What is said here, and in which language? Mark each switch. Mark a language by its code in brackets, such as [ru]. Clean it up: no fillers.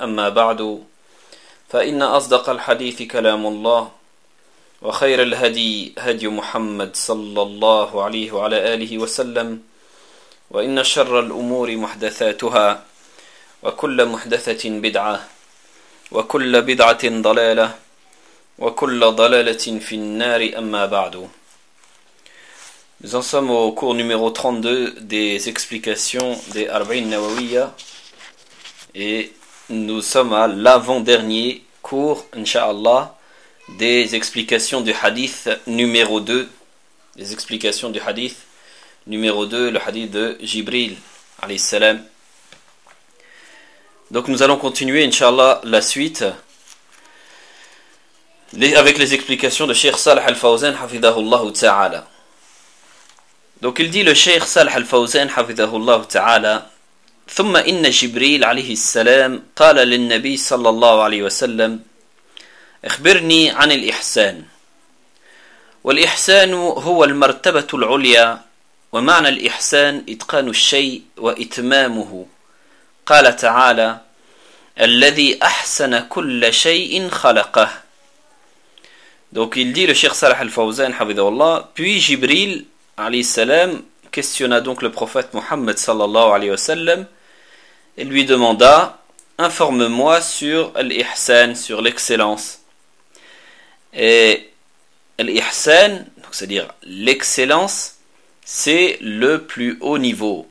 [ar] أما بعد، فإن أصدق الحديث كلام الله، وخير الهدي هدي محمد صلى الله عليه وعلى آله وسلم، وإن شر الأمور محدثاتها، وكل محدثة بدعة، وكل بدعة ضلالة، وكل ضلالة في النار. أما بعد. [fr] Nous en sommes au cours numéro 32 des explications des Arba'in Nawawiya, et nous sommes à l'avant-dernier cours, inshallah, des explications du hadith numéro 2, des explications du hadith numéro 2, le hadith de Jibril, alayhi salam. Donc nous allons continuer, inshallah, la suite avec les explications de Cheikh Salih al-Fawzan, hafidhahullah ta'ala. Donc il dit le Cheikh Salih al-Fawzan, hafidhahullah ta'ala, [ar] ثم إن جبريل عليه السلام قال للنبي صلى الله عليه وسلم اخبرني عن الإحسان والإحسان هو المرتبة العليا ومعنى الإحسان إتقان الشيء وإتمامه قال تعالى الذي أحسن كل شيء خلقه. [fr] Donc il dit le Cheikh Salih al-Fawzan [ar] حفظه الله. [fr] Puis جبريل عليه السلام questionna donc le prophète Mohammed [ar] صلى الله عليه وسلم [fr] et lui demanda « Informe-moi sur l'ihsan, sur l'excellence. » Et l'ihsan, c'est-à-dire l'excellence, c'est le plus haut niveau.